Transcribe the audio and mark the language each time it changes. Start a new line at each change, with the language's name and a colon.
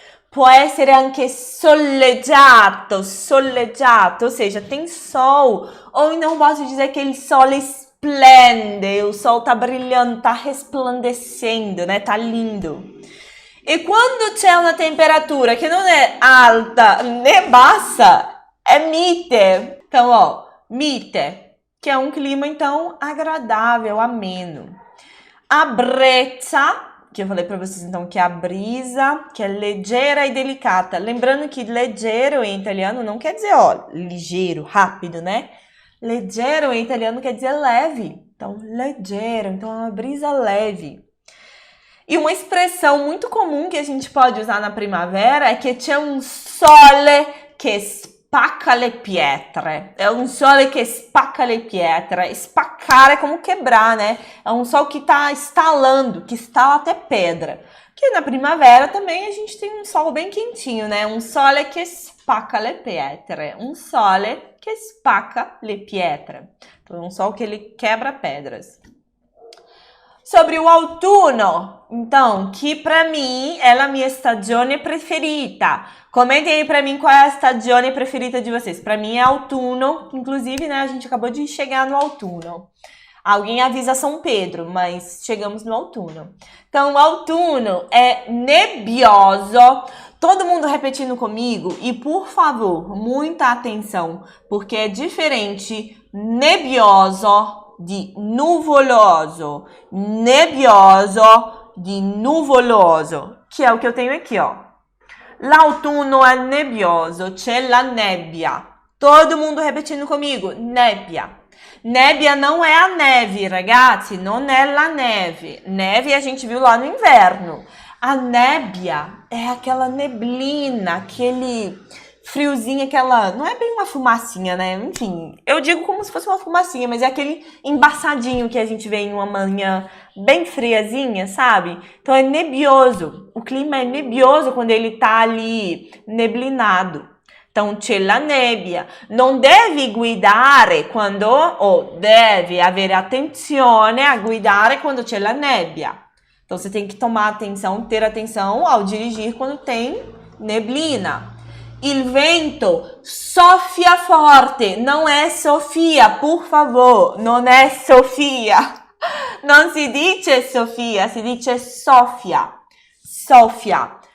Italian: Può essere anche soleggiato, soleggiato,
Portuguese: ou seja, tem sol. Ou então posso dizer que
Italian: il sole esplende,
Portuguese: o sol tá brilhando, tá resplandecendo, né? Tá lindo. E quando
Italian: c'è una temperatura che non è alta né bassa,
Portuguese: é mite. Então, ó, mite, que é um clima, então, agradável, ameno. A brezza, que eu falei para vocês, então, que é a brisa, que é
Italian: leggera e delicata.
Portuguese: Lembrando que leggero em italiano não quer dizer, ó, ligeiro, rápido, né? Leggero em italiano quer dizer leve. Então, leggero, então é uma brisa leve. E uma expressão muito comum que a gente pode usar na primavera é que
Italian: c'è un sole che spacca le pietre.
Portuguese: É um sole que
Italian: spacca le pietre.
Portuguese: Spaccare é como quebrar, né? É um sol que tá estalando, que estala até pedra. Que na primavera também a gente tem um sol bem quentinho, né?
Italian: Um sole che spacca le pietre. Um sole che spacca le pietre.
Portuguese: Então, é um sol que ele quebra pedras. Sobre o outono, então, que pra mim é a minha
Italian: stagione preferita.
Portuguese: Comentem aí pra mim qual é a
Italian: stagione preferita
Portuguese: de vocês. Pra mim é outono, inclusive, né, a gente acabou de chegar no outono. Alguém avisa São Pedro, mas chegamos no outono. Então, o outono é nebbioso. Todo mundo repetindo comigo e, por favor, muita atenção, porque é diferente
Italian: nebbioso di nuvoloso, nebbioso di nuvoloso,
Portuguese: que é o que eu tenho aqui, ó.
Italian: L'autunno è nebbioso, c'è la nebbia.
Portuguese: Todo mundo repetindo comigo, nebbia. Nebbia não é a neve, ragazzi,
Italian: non è la neve.
Portuguese: Neve a gente viu lá no inverno. A nébbia é aquela neblina, aquele friozinho, aquela... Não é bem uma fumacinha, né? Enfim, eu digo como se fosse uma fumacinha, mas é aquele embaçadinho que a gente vê em uma manhã bem friazinha, sabe? Então é nebbioso. O clima é nebbioso quando ele tá ali neblinado. Então, c'è la nebbia.
Italian: Non devi guidare quando... ou deve avere attenzione a guidare quando c'è la nebbia.
Portuguese: Então, você tem que tomar atenção, ter atenção ao dirigir quando tem neblina.
Italian: Il vento soffia forte,
Portuguese: não é Sofia, por favor, não é Sofia. Não se dice Sofia, se dice Sofia. Sofia.